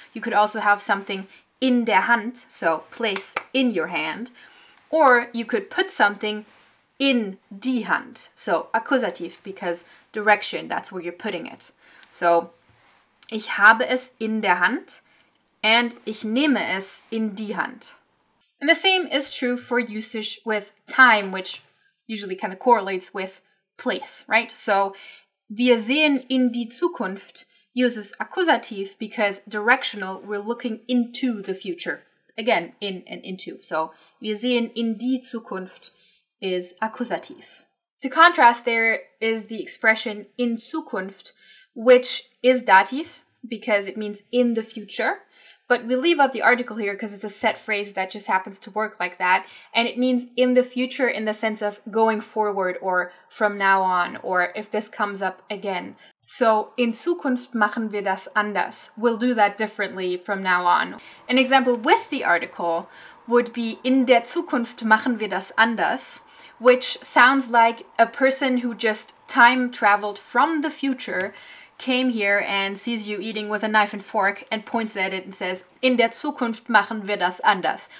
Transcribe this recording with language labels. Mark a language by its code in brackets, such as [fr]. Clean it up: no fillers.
[en] You could also have something in der Hand, so place in your hand. Or you could put something in die Hand, so Akkusativ, because direction, that's where you're putting it. So, [de] ich habe es in der Hand. and ich nehme es in die Hand. [en] And the same is true for usage with time, which usually kind of correlates with place, right? So, [de] wir sehen in die Zukunft [en] uses Akkusativ because directional, we're looking into the future. Again, in and into. [de] So, wir sehen in die Zukunft is Akkusativ. [en] To contrast, there is the expression in Zukunft, which is Dativ because it means in the future. But we leave out the article here because it's a set phrase that just happens to work like that. And it means in the future in the sense of going forward or from now on or if this comes up again. [de] So, in Zukunft machen wir das anders. [en] We'll do that differently from now on. An example with the article would be [de] in der Zukunft machen wir das anders, [en] which sounds like a person who just time traveled from the future came here and sees you eating with a knife and fork and points at it and says, in der Zukunft machen wir das anders.